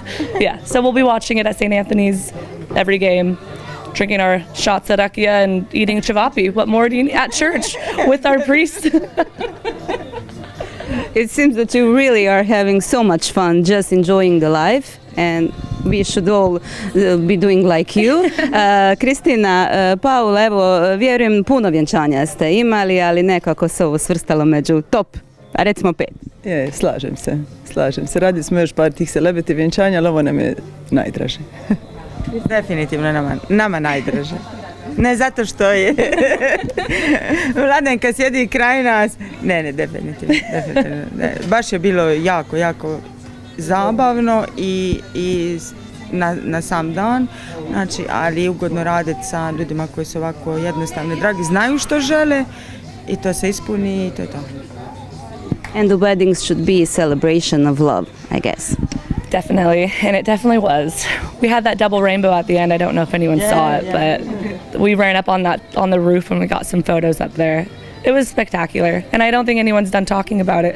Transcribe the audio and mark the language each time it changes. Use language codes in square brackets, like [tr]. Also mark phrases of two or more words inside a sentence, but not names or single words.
[en] So we'll be watching it at St. Anthony's every game, drinking our shots at rakia and eating cevapi. What more do you need? At church with our priest. It seems that you really are having so much fun, just enjoying the life, and we should all be doing like you. [hr] Kristina, Paul, evo, vjerujem puno vjenčanja ste imali, ali nekako se ovo svrstalo među top, a recimo 5. Slažem se. Radili smo još par tih celebrity vjenčanja, ali ovo nam je najdraže. Definitivno nama najdraže. Ne zato što je Vladenka sjedi kraj nas. Ne, definitivno. Ne. Baš je bilo jako, jako zabavno i na sam dan, znači, ali ugodno raditi sa ljudima koji su ovako jednostavni, dragi, znaju što žele i to se ispuni i to je to. [en] And the weddings should be a celebration of love, I guess. Definitely, and it definitely was. We had that double rainbow at the end. I don't know if anyone saw it, but we ran up on the roof and we got some photos up there. It was spectacular, and I don't think anyone's done talking about it.